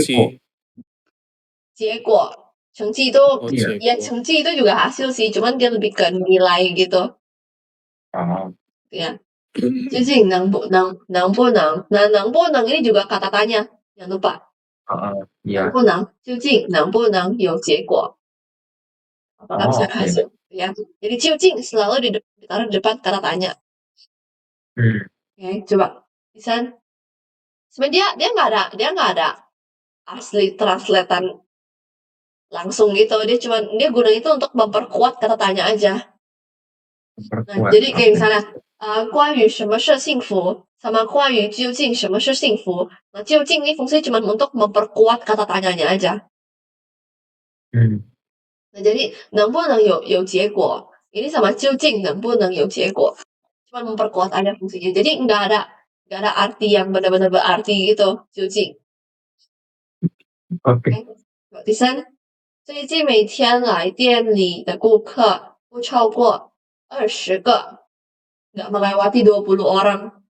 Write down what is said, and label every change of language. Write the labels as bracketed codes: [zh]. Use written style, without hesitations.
[zh] 绩结果 成绩都 [id] Iya. ya 成绩 itu juga hasil sih, cuman dia lebih ke nilai gitu Oh, ya. [zh] 究竟能不能能不能 [id] nah 能不能 ini juga kata tanya, jangan lupa. iya. [zh] 能不能究竟能不能有结果 [id] apakah bisa ada hasil ya. Jadi 究竟 selalu ditaruh di depan kata tanya. Oke, coba Isan. Sebenarnya dia nggak ada asli translatean langsung gitu. Dia guna itu untuk memperkuat kata tanya aja. Nah, jadi kayak misalnya [zh] 关于什么是幸福 [id] sama [zh] 关于究竟什么是幸福. [id] Nah, 究竟ini fungsi cuma untuk memperkuat kata tanyanya aja. Nah, jadi [zh] 能不能有结果 [id] ini sama [zh] 究竟能不能有结果 [id] cuma memperkuat aja fungsinya. Jadi nggak ada arti yang benar-benar berarti gitu 究竟 OK， [zh] 第三，最近每天来店里的顾客不超过20个， [id] nggak melewati 20 orang.